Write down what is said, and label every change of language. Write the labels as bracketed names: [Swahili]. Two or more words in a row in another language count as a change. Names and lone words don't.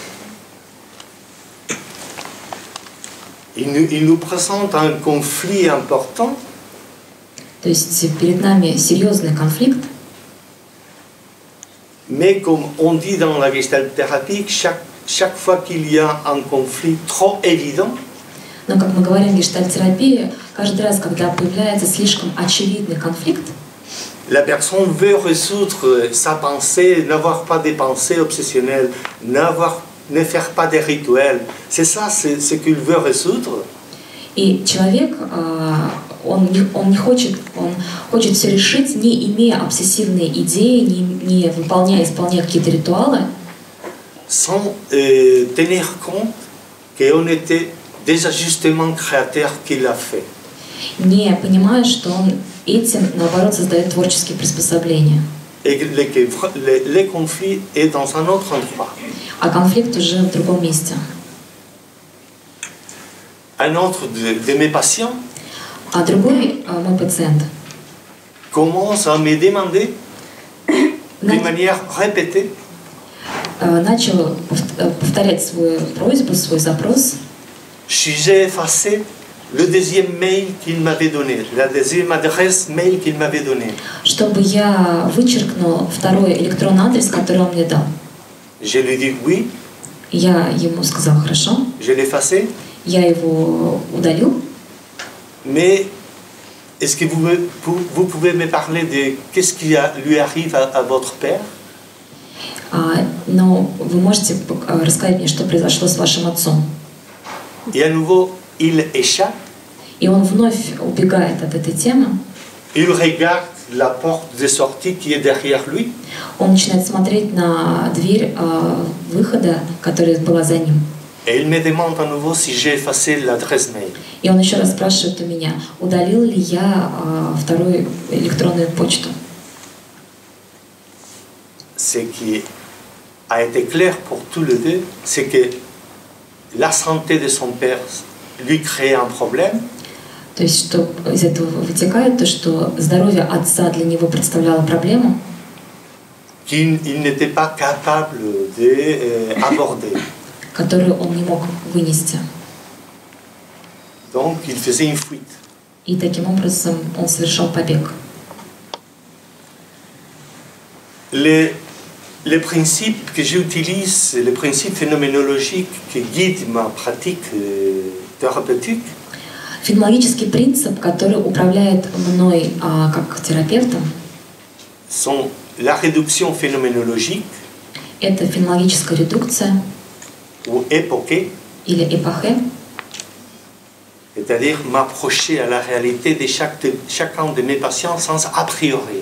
[French] Il nous présente un conflit important. [Russian] То есть перед нами серьезный конфликт. [French] Mais comme on dit dans la gestalt-thérapie, chaque fois qu'il y a un conflit trop évident, [Russian] Но, как мы говорим в гештальт-терапии, каждый раз, когда появляется слишком очевидный конфликт, [French] la personne veut résoudre sa pensée, n'avoir pas de pensées obsessionnelles, ne faire pas de rituels. C'est ça, c'est ce qu'il veut résoudre. [Russian] и человек он хочет все решить, не имея обсессивные идеи, не выполняя, исполняя какие-то ритуалы, [French] sans tenir compte qu'on était des ajustements créateurs qu'il a fait. [Russian] не понимая, что он этим, наоборот, создает творческие приспособления. [French] Et les conflits est dans un autre endroit. [Russian] А конфликт уже в другом месте. [French] Un autre de mes patients [Russian] А другой мой пациент [French] commence à me demander de manière répétée [Russian] начал повторять свою просьбу, свой запрос. [French] si j'ai effacé le deuxième mail qu'il m'avait donné, la deuxième adresse mail qu'il m'avait donnée. [Russian] Чтобы я вычеркнул второй электронный адрес, который он мне дал. [French] Je lui dis oui, [Russian] Я ему сказал хорошо, [French] je l'ai effacé, [Russian] я его удалил. [French] mais est-ce que vous pouvez me parler de qu'est-ce qui lui arrive à votre père? [Russian] Но вы можете рассказать мне, что произошло с вашим отцом? [French] Et à nouveau, il échappe. [Russian] И он вновь убегает от этой темы. [French] Il regarde la porte de sortie qui est derrière lui. [Russian] Он начинает смотреть на дверь выхода, которая была за ним. [French] Et il me demande à nouveau si j'ai effacé l'adresse mail. [Russian] И он еще раз спрашивает у меня, удалил ли я вторую электронную почту. [French] Ce qui a été clair pour tous les deux, c'est que la santé de son père lui créait un problème. [Russian] То есть, что из этого вытекает, то, что здоровье отца для него представляло проблему, [French] Qu'il n'était pas capable d'aborder. [Russian] которую он не мог вынести. [French] Donc il faisait une fuite. [Russian] И таким образом он совершал побег. [French] Les principes que j'utilise, les principes phénoménologiques qui guident ma pratique thérapeutique, [Russian] Феноменологический принцип, который управляет мной как терапевтом, [French] sont la réduction phénoménologique [Russian] это феноменологическая редукция [French] ou époquée, [Russian] или эпохе, [French] c'est-à-dire m'approcher à la réalité de chacun de mes patients sans a priori.